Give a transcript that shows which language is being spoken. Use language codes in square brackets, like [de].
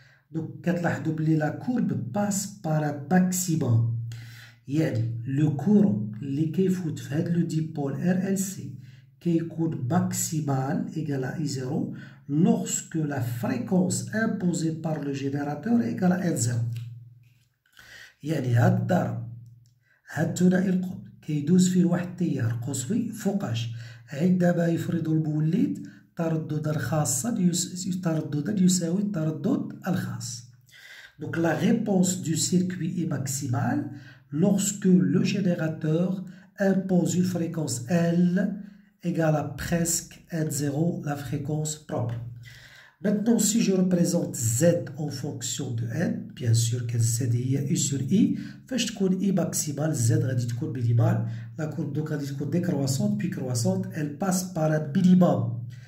[fr] Donc, la courbe passe par un maximum. Le courant qui est le dipôle RLC qui est maximal égal à I0 lorsque la fréquence imposée par le générateur est égale à N0. [ar] هاد الضرب هاد الثنائي القطب كيدوز فيه واحد التيار قصوي فوقاش عندما يفرض المولد ترددا خاصا ترددا يساوي التردد الخاص. [fr] Donc la réponse du circuit est maximale lorsque le générateur impose une fréquence L égale à presque N0, la fréquence propre. Maintenant, si je représente Z en fonction de N, bien sûr que Z est U sur I, je vais I maximal, Z va être minimal, la courbe donc va être décroissante, puis croissante, elle passe par un minimum.